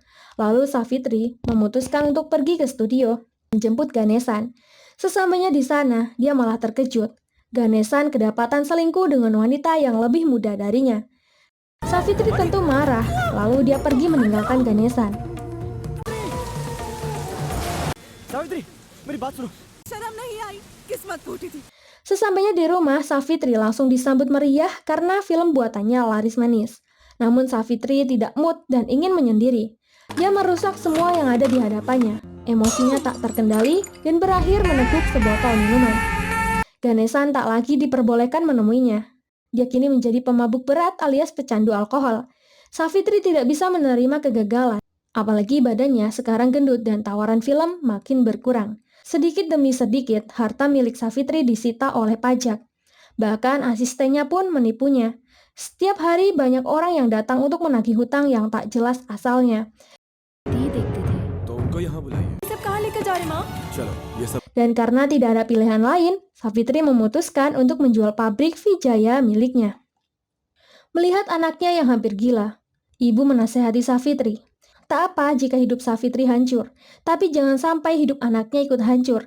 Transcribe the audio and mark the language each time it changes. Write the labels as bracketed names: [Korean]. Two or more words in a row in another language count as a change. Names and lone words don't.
[Indonesian] Lalu Savitri memutuskan untuk pergi ke studio, menjemput Ganesan. Sesampainya di sana, dia malah terkejut. Ganesan kedapatan selingkuh dengan wanita yang lebih muda darinya. Savitri tentu marah, lalu dia pergi meninggalkan Ganesan. Savitri, [Hindi] मेरी बात सुनो. शर्म नहीं आई, किस्मत फूटी थी. [Indonesian] Sesampainya di rumah, Savitri langsung disambut meriah karena film buatannya laris manis. Namun Savitri tidak mood dan ingin menyendiri. Dia merusak semua yang ada di hadapannya. Emosinya tak terkendali dan berakhir meneguk sebotol minuman. Ganesan tak lagi diperbolehkan menemuinya. Dia kini menjadi pemabuk berat alias pecandu alkohol. Savitri tidak bisa menerima kegagalan. Apalagi badannya sekarang gendut dan tawaran film makin berkurang. Sedikit demi sedikit, harta milik Savitri disita oleh pajak. Bahkan asistennya pun menipunya. Setiap hari banyak orang yang datang untuk menagih hutang yang tak jelas asalnya. [Hindi] सब कहाँ लेकर जा रहे माँ? [Indonesian] Dan karena tidak ada pilihan lain, Savitri memutuskan untuk menjual pabrik Vijaya miliknya. Melihat anaknya yang hampir gila, ibu menasehati Savitri. Tak apa jika hidup Savitri hancur, tapi jangan sampai hidup anaknya ikut hancur.